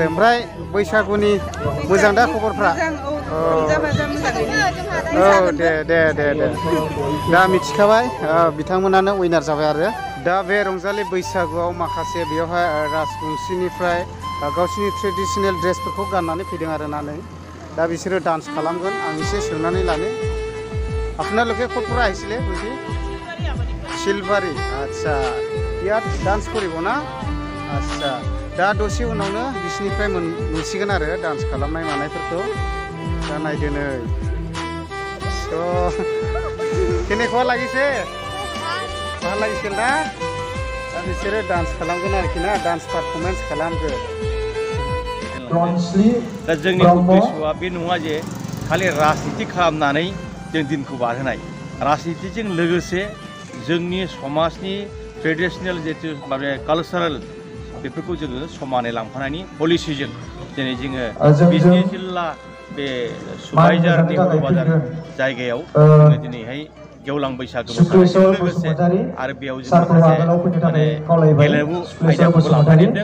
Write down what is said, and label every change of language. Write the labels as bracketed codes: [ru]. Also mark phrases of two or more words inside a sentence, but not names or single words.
[brx] ओमफ्राय बैसागुनि मोजां दा खबरफ्रा? औ दे दे दे दे दा मिथिखाबाय बिथांमोनानो उइनार जाबाय आरो। दा बे रंजालि बैसागुआव माखासे बेयावहाय राजबंशीनिफ्राय गावसिनि ट्रेडिसनेल ड्रेसफोरखौ गाननानै फैदों आरो ना। नै दा बिसोरो डान्स खालामगोन। आं एसे सोंनानै लानो, [as] আপোনালোকে ক'ৰ পৰা আহিছিলে বুজি? শিলবাৰী। আচ্ছা, ইয়াত ডান্স কৰিব না? আচ্ছা, [brx] दा दसे उनावनो बिसिनिफ्राय मोनसिगोन आरो डान्स खालामनाय मानायफोरखौ। दा नायदो नै, [as] কেনেকুৱা লাগিছে? ভাল লাগিছিল ना? [brx] दा बिसोरो डान्स खालामगोन आरोखि ना, [en] dance performance [brx] खालामगोन। दा जोंनि उद्देश्यआ बे नङा जे खालि राजनिति खालामनानै जों दिनखौ बारहोनाय, राजनितिजों लोगोसे जोंनि समाजनि ट्रेडिसनेल जितु माने कालचारेल बेफोरखौ जोङो समानै लांफानायनि पलिसिजों दिनै जोङो बिजनि जिल्ला बे सुबाइजार नेहरू बाजार जायगायाव जोङो दिनैहाय गेवलां बैसागु मोसानायजों लोगोसे आरो बेयाव जों माखासे माने गेलेमु आयदाफोरखौ लांफादेरदों।